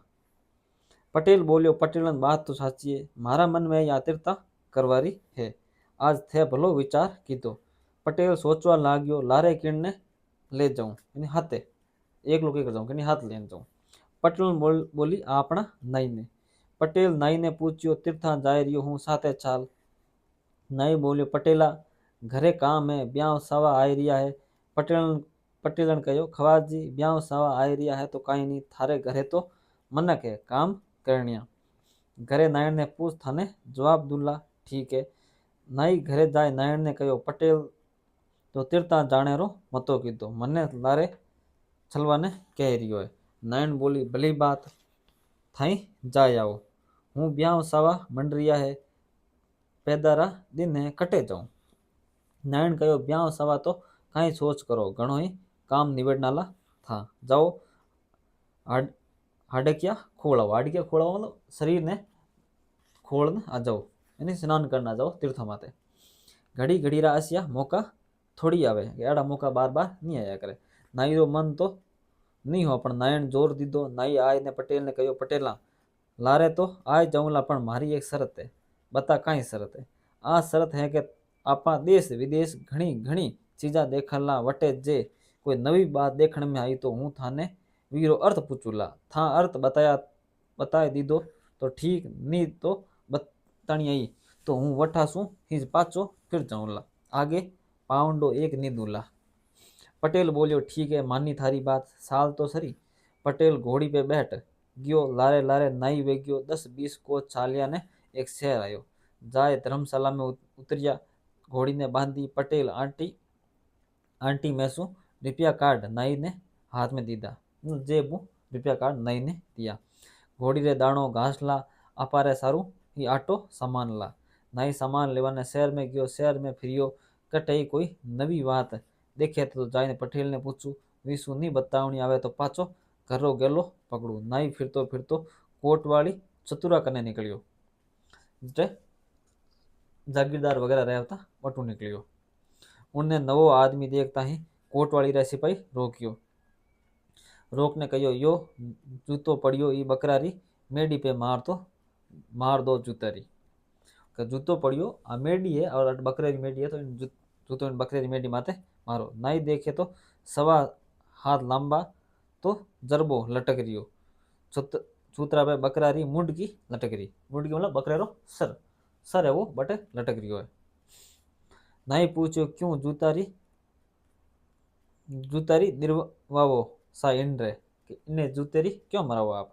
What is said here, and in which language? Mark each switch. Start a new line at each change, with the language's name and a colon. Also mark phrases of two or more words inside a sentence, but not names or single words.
Marwari: पटेल बोलियो, पटेलन बात तो साची है, मारा मन में या तीर्था करवारी है। आज थे भलो विचार कीधो। पटेल सोचवा लाग्यो, लारे किरण ने ले जाऊं यानी हाथे एक लोग कर जाऊं कि हाथ लेने जाऊं। पटेल बोली आपना नाई ने। पटेल नाई ने पूछियो, तीर्था जाए रियो हूँ साथे चाल। नाई बोलियो, पटेला घरे काम है, ब्याह सवा आई रिया है। पटेलन कहो, खवाजी ब्याह सवा आई रिया है तो कहीं नहीं, थारे घरे तो मनक है काम करनिया। घरे नायण ने पूछ, थाने जवाब दूला ठीक है। नाई घरे जाए नायण ने कहो, पटेल तो तीर्था जाने रो मतो कीधो, मने लारे छलवाने कह रियो है। नायण बोली, भली बात थाई जाए आओ, हूँ ब्याह सवा मंडरिया है, पैदारा दिन है कटे जाऊं। नारायण कहो, ब्याह सवा तो कहीं सोच करो, घणो ही काम निबड़नाला था, जाओ हाडकिया खोलाओ। हाडकिया खोलाओ मतलब शरीर ने खोलने आ जाओ, यानी स्नान करना जाओ तीर्थ माते। घड़ी घड़ी रा आसिया मौका थोड़ी आवे, एड़ा मौका बार बार नहीं आया करे। नाई रो मन तो नहीं हो, पण नारायण जोर दीधो। नाई आय ने पटेल ने कहो, पटेला लारे तो आय जाऊंला, पण मारी एक शरत है। बता काई शरत है? आ शरत है कि आपा देश विदेश घणी घणी चीजा देखला वटे, जे कोई नवी बात देखने में आई तो हूँ थाने वीरो अर्थ पूछूला। था अर्थ बताए दीदो तो ठीक, नी तो बतानी आई तो हूँ वठासू हिज पाचो फिर जाऊंला, आगे पाउंडो एक नी दूला। पटेल बोलियो, ठीक है मानी थारी बात, साल तो सरी। पटेल घोड़ी पे बैठ गयो, लारे लारे नाई वे गयो। 10-20 को चालिया ने एक शहर आयो, जाए धर्मशाला में उतरिया। घोड़ी ने बांधी। पटेल आंटी आंटी मैसू रुपया कार्ड नाई ने हाथ में दीदा, जेबू रुपया कार्ड नाई ने दिया। घोड़ी रे दाणो घास ला, अपारे सारू ही आटो सामान ला। नाई सामान लेवाने शहर में गयो, शहर में फिरियो, कटे कोई नवी बात देखे तो जाने पटेल ने पूछू, विशु नी बतावनी आवे तो पाचो घरो गेलो पकड़ू। नाई फिरतो फिरतो कोटवाली चतुरा कने निकलियो, जागीरदार वगैरह रहता वटू निकलियो। उनने नवो आदमी देखता ही कोटवाली रे सिपाही रोकियो। रोकने कहियो, यो जूतो पड़ियो ई बकरारी मेडी पे मार दो जूतारी। जूतो पड़ियो आ मेडी है और बकरेरी मेडी है, तो जूतो बकरेरी मेडी माते मारो। नाई देखे तो सवा हाथ लंबा तो जरबो लटक रियो, चूतरा पे बकरारी मुंड की लटक रही। मुंड की मतलब बकरेरो सर है वो बटे लटक रियो है। नाई पूछो, क्यों जूतारी निर्वावो सा इन रे, इन्हें जूतेरी क्यों मराओ आप?